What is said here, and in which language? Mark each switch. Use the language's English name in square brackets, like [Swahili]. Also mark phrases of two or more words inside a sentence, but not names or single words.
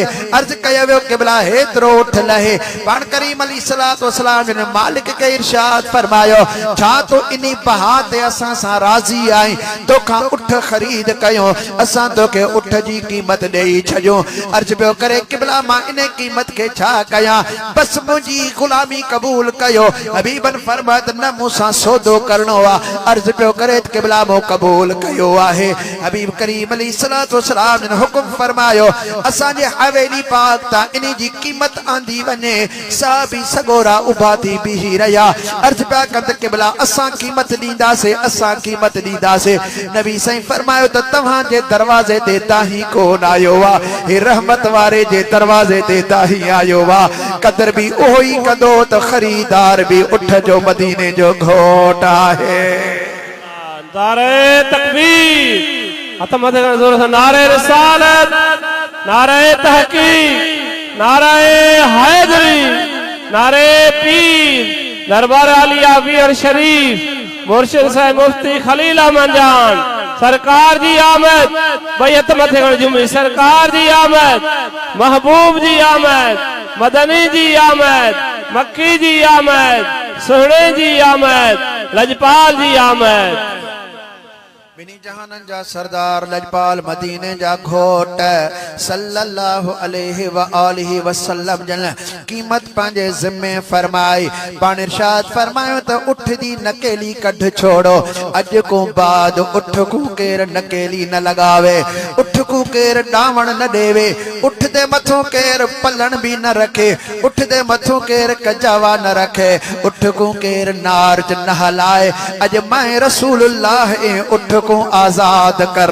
[Sindhi] अर्ज कयो किबला हेतरो उठ लहे पान करीम अलैहिस्सलाम ने मालिक के इरशाद फरमायो छा तो इनी बहा ते असा सा राजी आई तो उठ खरीद कयो असा तो के उठ जी कीमत देई छजो अर्ज पियो करे किबला मां इने कीमत के छा कया बस मुजी गुलामी कबूल कयो हबीबन फरमात न मूसा सौदो करनो आ अर्ज पियो करे किबला मो कबूल कयो आहे हबीब करीम अलैहिस्सलाम ने हुक्म फरमायो असा जे हवेली पाक ता इनी जी कीमत आंदी वने साबी सगोरा उभा थी बिही रया अर्ज पिया कंद किबला असा कीमत दींदा से असा कीमत दींदा से नबी सही फरमायो तो तव्हां जे दरवाजे ते ताही कोन आयो वा हे रहमत वारे जे दरवाजे ते ताही आयो वा कदर भी ओही कंदो तो खरीदार भी उठ जो मदीने जो घोट आहे नारे तकबीर हथ मथे जोर से नारे रिसालत नारे तहकीक नारे हैदरी नारे पीर दरबार आलिया वीर शरीफ मुर्शिद साहब मुफ्ती खलील अहमद जान सरकार जी आमद बैत मथे जुमी सरकार जी आमद महबूब जी आमद मदनी जी आमद मक्की जी आमद सोहणे जी आमद लजपाल जी आमद बिनी जहानन जा सरदार लजपाल मदीने जा घोट [Arabic] صلى الله عليه وآله وسلم [Sindhi] जन कीमत पंहिंजे ज़िम्मे फरमाई पाण इरशाद फरमायो त उठ दी नकेली कढ छोड़ो अज को बाद उठ को केर नकेली न लगावे उठ को केर डावण न देवे उठ दे मथों केर पलन भी न रखे उठ दे मथों केर कजावा न रखे उठ को केर नार्ज न हलाए अज मैं रसूलुल्लाह ए उठ को आजाद कर